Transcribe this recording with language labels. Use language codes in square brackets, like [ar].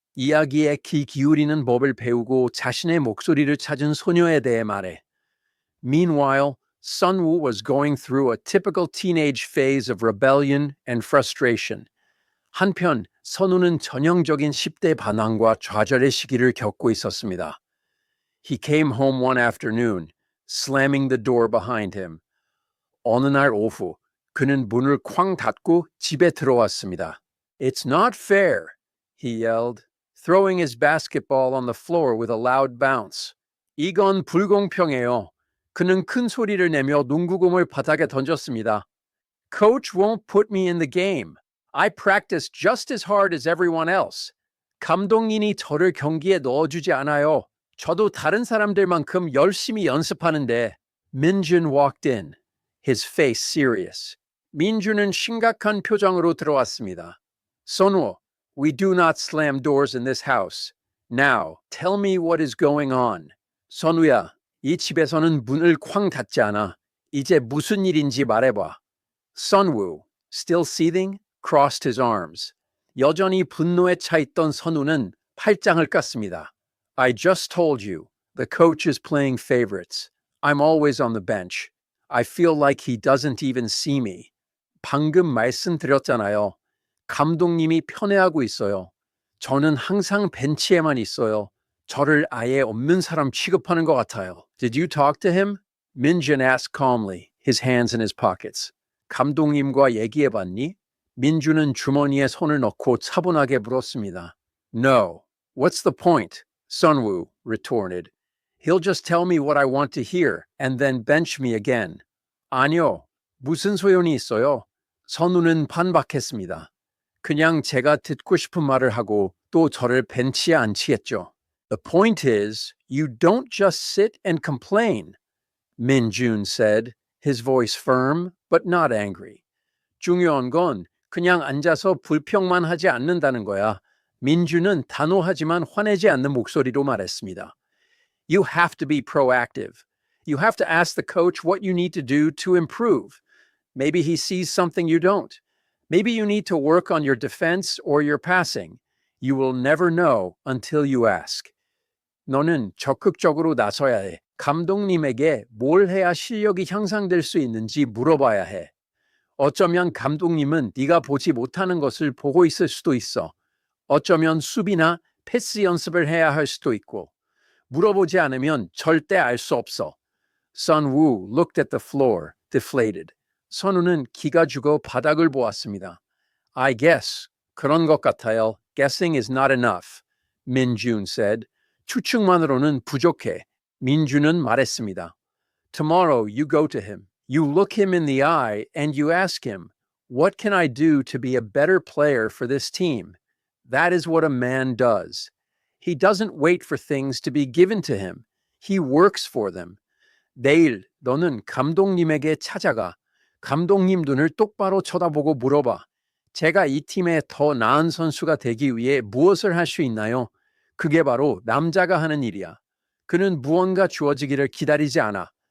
[ko] 이야기에 귀 기울이는 법을 배우고 자신의 목소리를 찾은 소녀에 대해 말해. [en] Meanwhile, Sunwoo was going through a typical teenage phase of rebellion and frustration. [ko] 한편 선우는 전형적인 10대 반항과 좌절의 시기를 겪고 있었습니다. [en] He came home one afternoon, slamming the door behind him. [ko] 어느 날 오후, 그는 문을 쾅 닫고 집에 들어왔습니다. [en] It's not fair, he yelled, throwing his basketball on the floor with a loud bounce. [ko] 이건 불공평해요. 그는 큰 소리를 내며 농구공을 바닥에 던졌습니다. [en] Coach won't put me in the game. I practice just as hard as everyone else. [ko] 감독님이 저를 경기에 넣어주지 않아요. 저도 다른 사람들만큼 열심히 연습하는데. [en] Minjun walked in, his face serious. [ko] 민준은 심각한 표정으로 들어왔습니다. [en] 선우, we do not slam doors in this house. Now, tell me what is going on. [ko] 선우야, 이 집에서는 문을 쾅 닫지 않아. 이제 무슨 일인지 말해봐. [en] Sunwoo, still seething, crossed his arms. [ko] 여전히 분노에 차 있던 선우는 팔짱을 깠습니다. [en] I just told you, the coach is playing favorites. I'm always on the bench. I feel like he doesn't even see me. [ko] 방금 말씀드렸잖아요. 감독님이 편애하고 있어요. 저는 항상 벤치에만 있어요. 저를 아예 없는 사람 취급하는 것 같아요. [en] Did you talk to him? Minjun asked calmly, his hands in his pockets. [ko] 감독님과 얘기해봤니? 민준은 주머니에 손을 넣고 차분하게 물었습니다. [en] No. What's the point? Sunwoo retorted. He'll just tell me what I want to hear and then bench me again. [ko] 아니요. 무슨 소용이 있어요? 선우는 반박했습니다. 그냥 제가 듣고 싶은 말을 하고 또 저를 벤치에 앉히겠죠. [en] The point is, you don't just sit and complain, Minjun said, his voice firm but not angry. [ko] 중요한 건 그냥 앉아서 불평만 하지 않는다는 거야. 민준은 단호하지만 화내지 않는 목소리로 말했습니다. [en] You have to be proactive. You have to ask the coach what you need to do to improve. Maybe he sees something you don't. Maybe you need to work on your defense or your passing. You will never know until you ask. [ko] 너는 적극적으로 나서야 해. 감독님에게 뭘 해야 실력이 향상될 수 있는지 물어봐야 해. 어쩌면 감독님은 네가 보지 못하는 것을 보고 있을 수도 있어. 어쩌면 수비나 패스 연습을 해야 할 수도 있고. 물어보지 않으면 절대 알 수 없어. [en] Sunwoo looked at the floor, deflated. [ko] 선우는 기가 죽어 바닥을 보았습니다. [en] I guess. [ko] 그런 것 같아요. [en] Guessing is not enough. Minjun said. [ko] 추측만으로는 부족해. 민준은 말했습니다. [en] Tomorrow you go to him. You look him in the eye and you ask him, what can I do to be a better player for this team? That is what a man does. He doesn't wait for things to be given to him. He works for them. [ko] 내일 너는 감독님에게 찾아가. 감독님 눈을 똑바로 쳐다보고 물어봐. 제가 이 팀에 더 나은 선수가 되기 위해 무엇을 할 수 있나요? 그게 바로 남자가 하는 일이야. 그는 무언가 주어지기를 기다리지 않아.